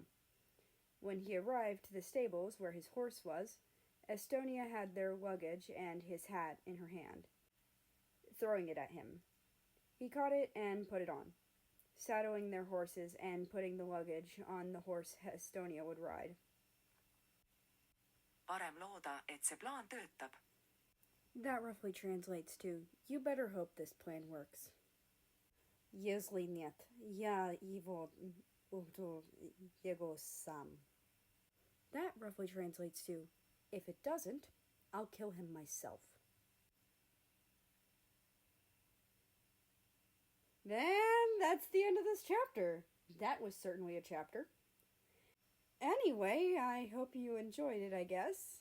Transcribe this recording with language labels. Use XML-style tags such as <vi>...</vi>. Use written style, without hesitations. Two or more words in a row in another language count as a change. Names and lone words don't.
<en>When he arrived to the stables where his horse was, Estonia had their luggage and his hat in her hand, throwing it at him. He caught it and put it on, saddling their horses and putting the luggage on the horse Estonia would ride.</en> <et>Parem looda, et see plaan töötab.</et> <en>That roughly translates to, you better hope this plan works.</en> <ru>Если нет, я его убью его сам.</ru> <en>That roughly translates to, if it doesn't, I'll kill him myself. And that's the end of this chapter. That was certainly a chapter. Anyway, I hope you enjoyed it, I guess.</en>